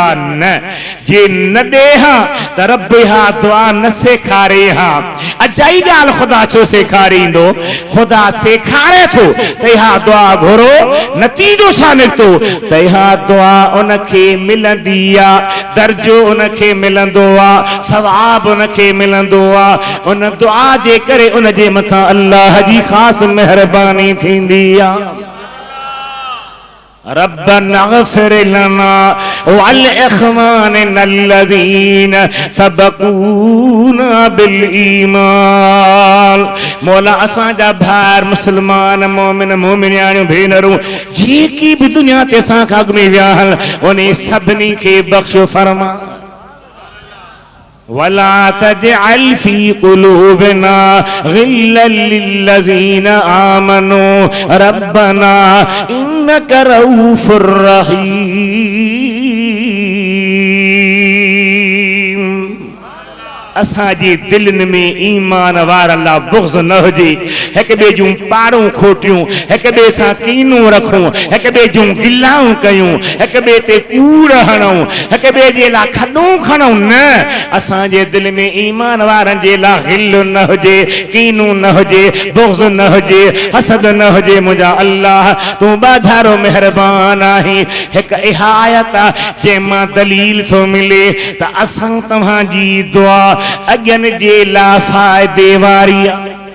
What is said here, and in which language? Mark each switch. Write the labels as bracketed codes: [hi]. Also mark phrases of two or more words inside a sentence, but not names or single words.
[sd] न जे न ॾे हा त रब इहा दुआ न सेखारे हा अजाई ॻाल्हि ख़ुदा छो सेखारींदो ख़ुदा सेखारे थो त इहा दुआ घुरो नतीजो छा निकितो त इहा दुआ उनखे मिलंदी आहे दर्जो उनखे मिलंदो आहे सवाब उनखे मिलंदो आहे उन दुआ जे करे उनजे मथां अल्लाह जी ख़ासि महिरबानी थींदी आहे [ar] ربنا اغفر لنا ولإخواننا الذين سبقونا بالإيمان [sd] मौला असांजा भाइर मुस्लमान मोमिन मोमिनियाणियूं भेनरूं जेकी बि दुनिया ते असां खां अॻु में विया आहिनि उन सभिनी खे बख़्श फरमा [ar] ولا تجعل في قلوبنا غلا للذين آمنوا ربنا إنك رؤوف رحيم [sd] असांजे दिलनि में ईमान वार अल्लाह बुग़्ज़ न हुजे हिक ॿिए जूं पारूं खोटियूं हिक ॿिए सां कीनूं रखूं हिक ॿिए जूं गिलाऊं कयूं हिक ॿिए ते कूड़ हणूं हिक ॿिए जे लाइ खॾूं खणूं न असांजे दिलि में ईमान वारनि जे लाइ गिल न हुजे कीनूं न हुजे बुग़्ज़ न हुजे हसद न हुजे मुंहिंजा अल्लाह तूं बाधारो महिरबान आहीं हिक इहा आयत आहे जंहिंमां दलील थो मिले त असां तव्हांजी दुआ अॻियनि जे लाइ फ़ाइदे वारी आहे